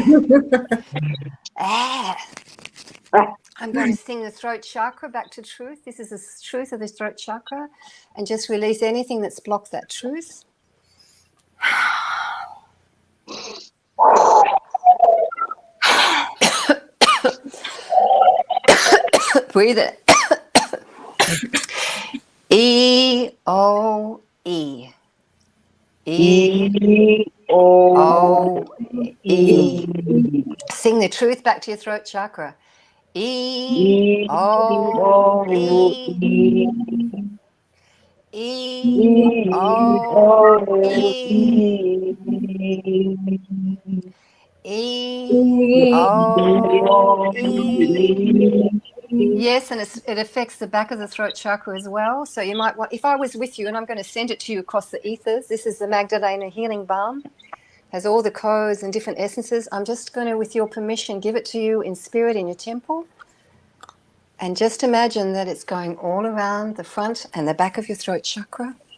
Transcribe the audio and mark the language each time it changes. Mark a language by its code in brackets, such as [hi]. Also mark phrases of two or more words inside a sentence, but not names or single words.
[en] I'm going to sing the throat chakra back to truth. This is the truth of the throat chakra. And just release anything that's blocked that truth. Breathe it. E-O-E. E-O-E. Sing the truth back to your throat chakra. E-O-E. E-O-E. E-O-E. Yes, and it affects the back of the throat chakra as well. So you might want, if I was with you, and I'm going to send it to you across the ethers, this is the Magdalene Healing Balm. Has all the codes and different essences. I'm just going to, with your permission, give it to you in spirit in your temple. And just imagine that it's going all around the front and the back of your throat chakra.